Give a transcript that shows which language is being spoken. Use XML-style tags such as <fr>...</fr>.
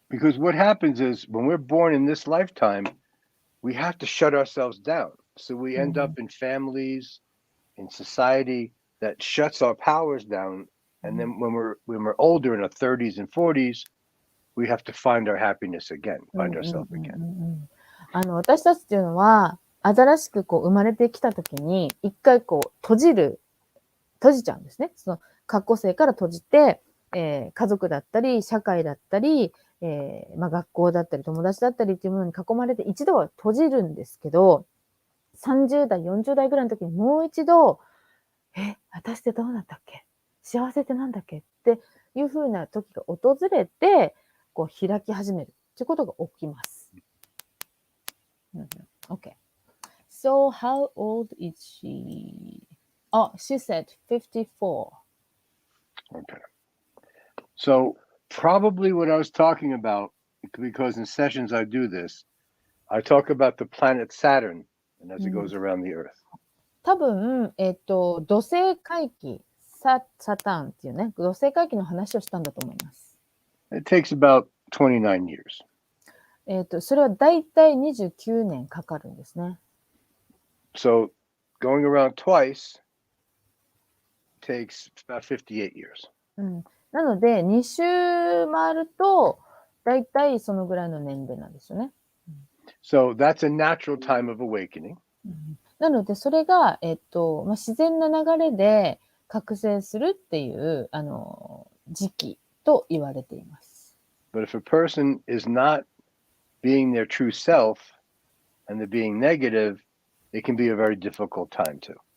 <en>Because what happens is when we're born in this lifetime, we have to shut ourselves down. So we end up in families, in society that shuts our powers down. And then when we're older in our 30s and 40s, we have to find our happiness again, find ourselves again.</en> <ja>私たちっていうのは、新しく生まれてきたときに、一回閉じちゃうんですね。その、過去世から閉じて、家族だったり、社会だったり、学校だったり、友達だったりっていうものに囲まれて、一度は閉じるんですけど、30代、40代ぐらいの時にもう一度、私ってどうなったっけ？幸せってなんだっけ？っていうふうな時が訪れて、開き始めるっていうことが起きます。</ja> <en>Okay. So how old is she? Oh, she said 54. Okay. So probably what I was talking about, because in sessions I do this, I talk about the planet Saturn and as it goes around the Earth.</en> <ja>多分、土星回帰、サターンっていうね、土星回帰の話をしたんだと思います。</ja> <en>It takes about 29 years.</en> <ja>それはだいたい29年かかるんですね。</ja> <en>So going around twice takes about 58 years.</en> <ja>なので、2周回ると、だいたいそのぐらいの年齢なんですよね。</ja> <en>So that's a natural time of awakening.</en> <ja>なので、それが、自然な流れで覚醒するっていう、時期と言われています。</ja> <en>But if a person is not being their true self and they're being negative, it can be a very difficult time too.</en>